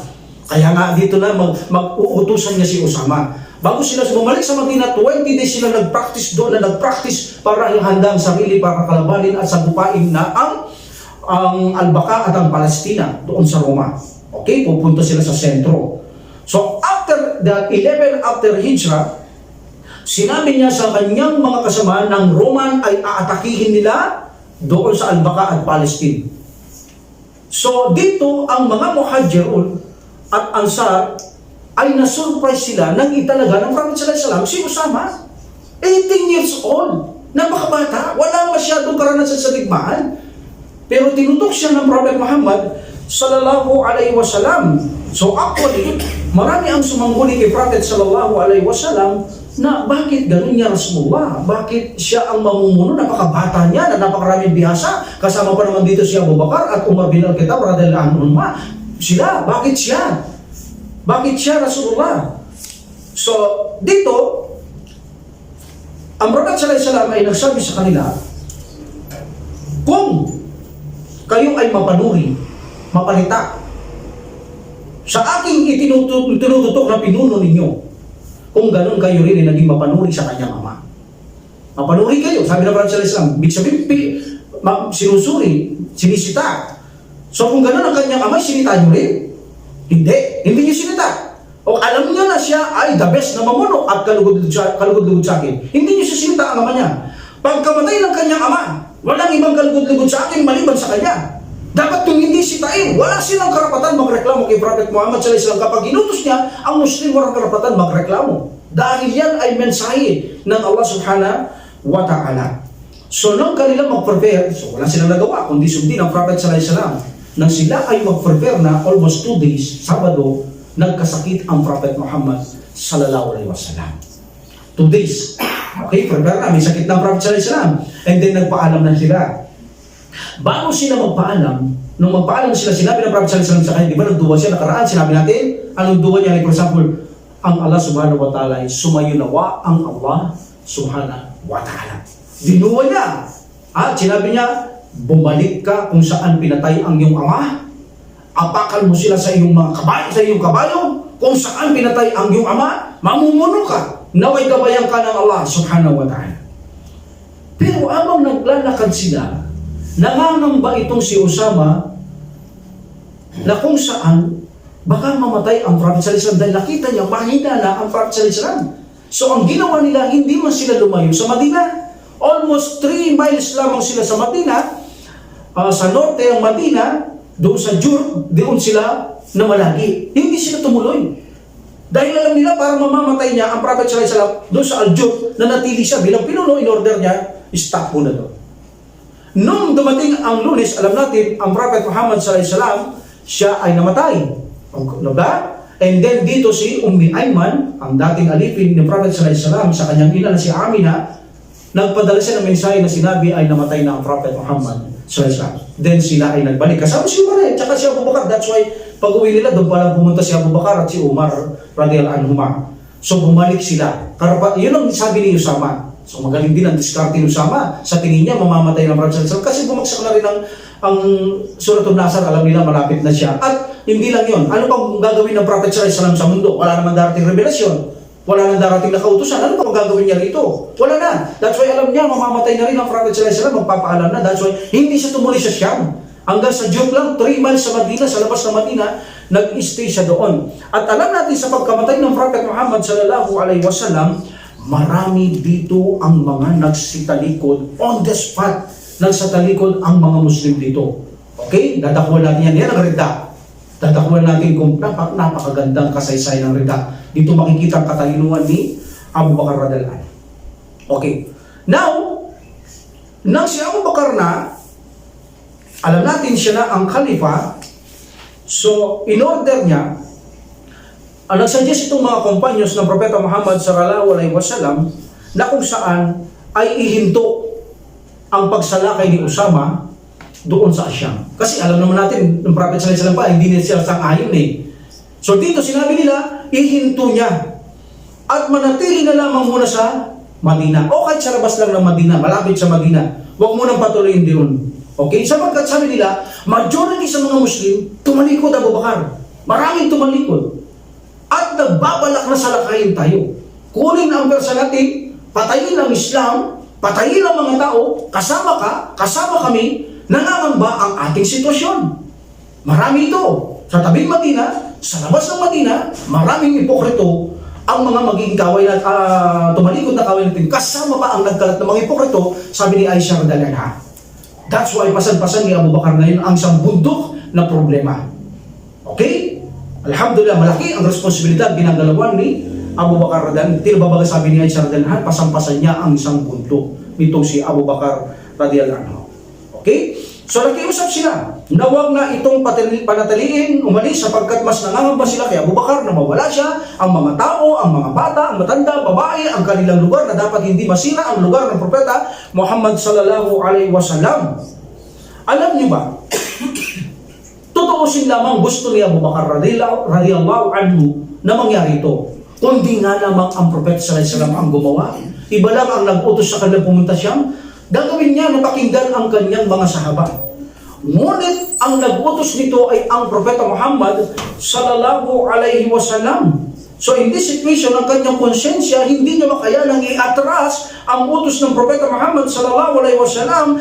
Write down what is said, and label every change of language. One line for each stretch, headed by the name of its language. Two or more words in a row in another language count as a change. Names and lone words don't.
Filipino: Kaya nga dito na mag-uutusan niya si Usama. Bago sila bumalik sa Madina, 20 days sila nag-practice doon na nag-practice para handa ang sarili para kalabanin at sagupain na ang Al-Baqa at ang Palestina doon sa Roma. Okay, pupunta sila sa sentro.
English: So after the 11 after Hijrah,
Filipino: sinabi niya sa kanyang mga kasama ng Roman ay aatakihin nila doon sa Al-Baqa at Palestine. So dito ang mga Muhajirun at Ansar ay na-surprise sila nang italaga ng Prophet
Arabic: صلى الله عليه وسلم
Filipino: si Usama. 18 years old, napakabata, wala masyadong karanasan sa digmaan. Pero tinutok siya ng Prophet Muhammad
Arabic: صلى الله عليه وسلم.
English: So actually,
Filipino: marami ang sumangguni kay Prophet
Arabic: صلى الله عليه وسلم
Filipino: na bakit ganun niya Rasulullah? Bakit siya ang mamumuno? Napakabata niya na napakaraming bihasa. Kasama pa naman dito si Abu Bakar at Umar bin Al-Khattab
Arabic: رضي الله عنه.
Filipino: Sila, bakit siya? Bakit siya Rasulullah? So, dito, ang Prophet
Arabic: صلى الله عليه وسلم
Filipino: ay nagsabi sa kanila, kung kayo ay mapanuri, mapalita, sa aking itinututok na pinuno ninyo, kung ganun kayo rin ay naging mapanuri sa kanyang ama. Mapanuri kayo, sabi ng Prophet
Arabic: صلى الله عليه وسلم,
Filipino: big sabihin, sinusuri, sinisita. So kung ganun ang kanyang ama, sinita nyo rin? Hindi nyo sinita. O alam niyo na siya ay
English: the best
Filipino: na mamuno at kalugod-lugod sa akin. Hindi niyo siya sinita ang ama niya. Pagkamatay ng kanyang ama, walang ibang kalugod-lugod sa akin maliban sa kanya. Dapat kung hindi sitain, wala silang karapatan magreklamo kay Prophet Muhammad
Arabic: صلى الله عليه وسلم.
Filipino: Kapag inutos niya, ang Muslim walang karapatan magreklamo. Dahil yan ay mensahe ng Allah
Arabic: سبحانه وتعالى.
Filipino: So nung kanila mag-prepare, so wala silang nagawa, kundi sundin ang Prophet
Arabic: صلى الله عليه وسلم.
Filipino: Nang sila ay mag-prepare na almost 2 days, Sabado, nagkasakit ang Prophet Muhammad
Arabic: صلى الله عليه وسلم.
Filipino: 2 days. Okay, prepare na, may sakit ng Prophet
Arabic: صلى الله عليه وسلم.
English: And then
Filipino: nagpaalam na sila. Bago sila magpaalam, nung magpaalam sila, sinabi ng Prophet
Arabic: صلى الله عليه وسلم
Filipino: sa kanya, di ba nagduwa siya nakaraan, sinabi natin, anong duwa niya?
English: Like for example,
Filipino: ang Allah
Arabic: سبحانه وتعالى
Filipino: ay sumayunawa ang Allah
Arabic: سبحانه وتعالى.
Filipino: Dinuwa niya. At sinabi niya, bumalik ka kung saan pinatay ang iyong ama, apakan mo sila sa iyong mga kabayo, kung saan pinatay ang iyong ama, mamumuno ka, naway gabayan ka ng Allah
Arabic: سبحانه وتعالى.
Filipino: Pero habang naglalakad sila, nangangamba itong si Usama na kung saan baka mamatay ang Prophet
Arabic: صلى الله عليه وسلم
Filipino: dahil nakita niya mahina na ang Prophet
Arabic: صلى الله عليه وسلم.
Filipino: So ang ginawa nila, hindi man sila lumayo sa Madina. Almost 3 miles lamang sila sa Madina. Sa norte ang Madina, doon sa Jur, doon sila namalagi. Hindi sila tumuloy. Dahil alam nila para mamamatay niya ang Prophet
Arabic: صلى الله عليه وسلم
Filipino: doon sa Al-Jur na natili siya bilang pinuno,
English: in order
Filipino: niya, stop muna doon. Nung dumating ang Lunes, alam natin, ang Prophet Muhammad
Arabic: صلى الله عليه وسلم,
Filipino: siya ay namatay. Diba?
English: And then
Filipino: dito si Ummi Ayman, ang dating alipin ni Prophet
Arabic: صلى الله عليه وسلم
Filipino: sa kanyang ina na si Amina, nagpadala siya ng mensahe na sinabi ay namatay na ang Prophet Muhammad
Arabic: صلى الله عليه وسلم.
Filipino: Then sila ay nagbalik. Kasama si Umar tsaka si Abu Bakar.
English: That's why
Filipino: pag-uwi nila, doon palang pumunta si Abu Bakar at si Umar
Arabic: رضي الله عنهما.
Filipino: So bumalik sila. Yun ang sabi ni Usama. So magaling din ang diskarte ni Usama. Sa tingin niya, mamamatay ng Prophet
Arabic: صلى الله عليه وسلم.
Filipino: Kasi bumagsak na rin ang Suratul Nasr, alam nila malapit na siya. At hindi lang yun. Ano pang gagawin ng Prophet
Arabic: صلى الله عليه وسلم
Filipino: sa mundo? Wala naman darating revelasyon. Wala nang darating na kautusan. Ano pang gagawin niya rito? Wala na.
English: That's why
Filipino: alam niya, mamamatay na rin ang Prophet
Arabic: صلى الله عليه وسلم.
Filipino: Magpapaalam na.
English: That's why
Filipino: hindi siya tumuloy sa Siyam. Hanggang sa Jub lang, 3 miles sa Madina, sa labas ng Madina, nag-stay siya doon. At alam natin sa pagkamatay ng Prophet Muhammad
Arabic: صلى الله عليه وسلم,
Filipino: marami dito ang mga nagsitalikod
English: on the spot.
Filipino: Nagsatalikod ang mga Muslim dito. Okay? Dadakuan natin yan. Yan ang Rida. Dadakuan natin kung napakagandang kasaysayan ng Rida. Dito makikita ang katalinuhan ni Abu Bakar
Arabic: رضي الله عنه.
Filipino: Okay. Now, nang si Abu Bakar na, alam natin siya na ang Khalifa, so
English: in order
Filipino: niya, nagsuggest itong mga companions ng Propeta Muhammad
Arabic: صلى الله عليه وسلم
Filipino: na kung saan ay ihinto ang pagsalakay ni Usama doon sa Asyam. Kasi alam naman natin, ng Prophet
Arabic: صلى الله عليه وسلم
Filipino: pa, hindi na sila sang-ayon eh. So dito sinabi nila, ihinto niya at manatili na lamang muna sa Madina. O kahit sa labas lang ng Madina, malapit sa Madina. Huwag mo nang patuloyin doon. Okay? Sapagkat sabi nila, majority sa mga Muslim, tumalikod Abu Bakar. Maraming tumalikod. At nagbabalak na salakayin tayo. Kunin ang persa natin, patayin ang Islam, patayin ang mga tao, kasama ka, kasama kami, nangangamba ang ating sitwasyon. Marami ito. Sa tabing Madina, sa labas ng Madina, maraming ipokrito ang mga magiging kaway na tumalikod na kaway natin. Kasama pa ang nagkalat ng mga ipokrito, sabi ni Aisha
Arabic: رضي الله عنها.
English: That's why
Filipino: pasan-pasan ni Abu Bakar ngayon ang isang bundok na problema. Okay? Alhamdulillah, malaki ang responsibilidad ginagalawan ni Abu Bakar
Arabic: رضي الله عنه.
Filipino: Tinababaga sabi ni Aisha
Arabic: رضي الله عنها,
Filipino: pasan-pasan niya ang isang bundok nitong si Abu Bakar
Arabic: رضي الله عنه.
Filipino: Okay? So nakiusap sila. na wag na itong panatiliin umalis sapagkat mas nangangamba sila kay Abu Bakar na mawala siya, ang mga tao, ang mga bata, ang matanda, babae, ang kanilang lugar na dapat hindi masira ang lugar ng propeta Muhammad
Arabic: صلى الله عليه وسلم.
Filipino: Alam niyo ba, tutuusin lamang gusto ni Abu Bakar
Arabic: رضي الله عنه
Filipino: na mangyari ito. Kundi nga lamang ang propeta
Arabic: صلى الله عليه وسلم
Filipino: ang gumawa. Iba lang ang nag-utos sa kanilang pumunta Syam. Gagawin niya na pakinggan ang kanyang mga sahaba. Ngunit ang nag-utos nito ay ang propeta Muhammad
Arabic: صلى الله عليه وسلم.
English: So in this situation,
Filipino: ang kanyang konsensya, hindi niya makayanang i-atras ang utos ng propeta Muhammad
Arabic: صلى الله عليه وسلم.